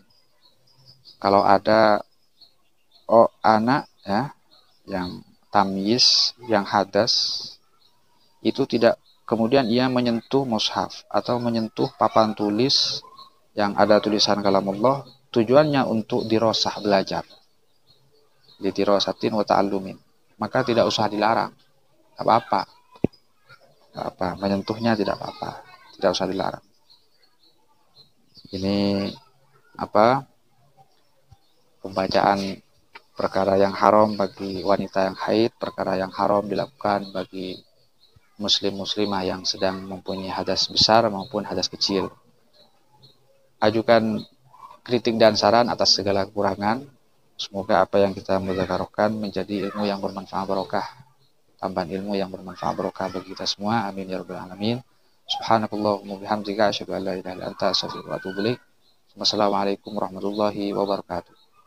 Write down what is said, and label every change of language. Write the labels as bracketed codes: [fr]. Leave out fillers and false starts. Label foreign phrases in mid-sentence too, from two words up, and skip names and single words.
[id] Kalau ada anak ya yang tamyiz, yang hadas, itu tidak kemudian ia menyentuh mushaf atau menyentuh papan tulis yang ada tulisan kalamullah, tujuannya untuk dirosah, belajar. [ar] لدراسة وتعلم. [id] Maka tidak usah dilarang. Tidak apa-apa. Tidak apa, menyentuhnya tidak apa-apa. Tidak usah dilarang. Ini pembacaan perkara yang haram bagi wanita yang haid, perkara yang haram dilakukan bagi muslim-muslimah yang sedang mempunyai hadas besar maupun hadas kecil. Ajukan kritik dan saran atas segala kekurangan. Semoga apa yang kita mudzakarahkan menjadi ilmu yang bermanfaat barokah, tambahan ilmu yang bermanfaat barokah bagi kita semua. [ar] آمين يا رب العالمين. سبحانك اللهم بحمدك أشهد أن لا إله إلا أنت أستغفرك وأتوب إليك. والسلام عليكم ورحمة الله وبركاته.